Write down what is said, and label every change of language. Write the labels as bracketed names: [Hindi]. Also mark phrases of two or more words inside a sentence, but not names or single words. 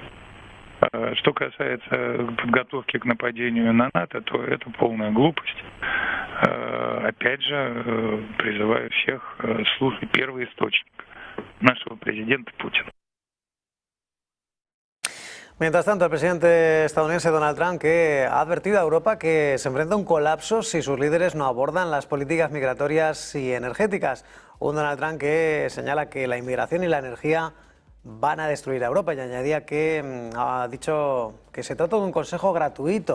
[Russian] Что касается подготовки к нападению на НАТО, то это полная глупость. Опять же, призываю всех слушать первый источник нашего президента Путина. [Spanish] Mientras tanto, el presidente estadounidense Donald Trump que ha advertido a Europa que se enfrenta a un colapso si sus líderes no abordan las políticas migratorias y energéticas. Un Donald Trump que señala que la inmigración y la energía van a destruir a Europa y añadía que ha dicho que se trata de un consejo gratuito.